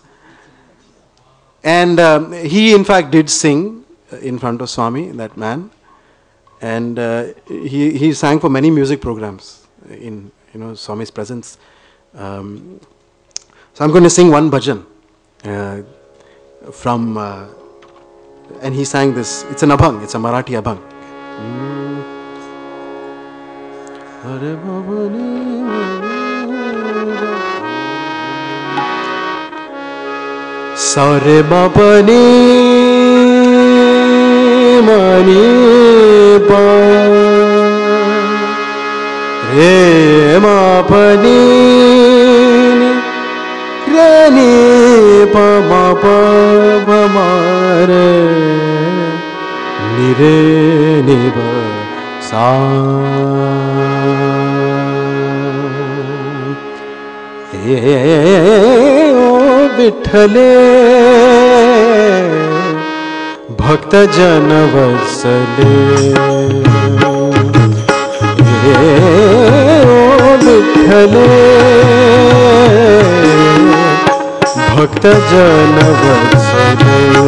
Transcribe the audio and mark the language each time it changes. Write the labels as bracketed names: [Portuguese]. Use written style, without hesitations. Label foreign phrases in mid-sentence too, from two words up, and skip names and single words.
[English] And he in fact did sing in front of Swami, that man. And he sang for many music programs in Swami's presence. So I'm going to sing one bhajan from, and he sang this. It's an abhang. It's a Marathi abhang. Sare bapani mani pa re mapani re ni pa ma pa ma re ni re ni ba sa [Marathi] विठ्ठले भक्त जन वत्सले विठ्ठले भक्त जन वत्सले